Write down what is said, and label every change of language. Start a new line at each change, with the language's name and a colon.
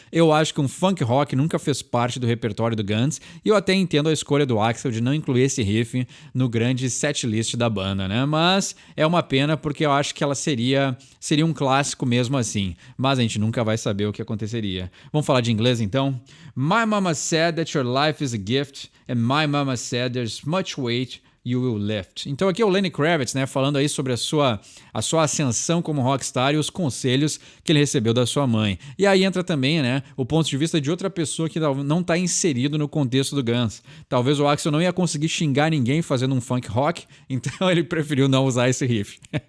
Portuguese: Eu acho que um funk rock nunca fez parte do repertório do Guns e eu até entendo a escolha do Axl de não incluir esse riff no grande setlist da banda, né? Mas é uma pena porque eu acho que ela seria um clássico mesmo assim. Mas a gente nunca vai saber o que aconteceria. Vamos falar de inglês então?
English: My mama said that your life is a gift and my mama said there's much weight you will lift.
Portuguese: Então aqui é o Lenny Kravitz, né, falando aí sobre a sua ascensão como rockstar e os conselhos que ele recebeu da sua mãe. E aí entra também, né, o ponto de vista de outra pessoa que não está inserido no contexto do Guns. Talvez o Axl não ia conseguir xingar ninguém fazendo um funk rock, então ele preferiu não usar esse riff.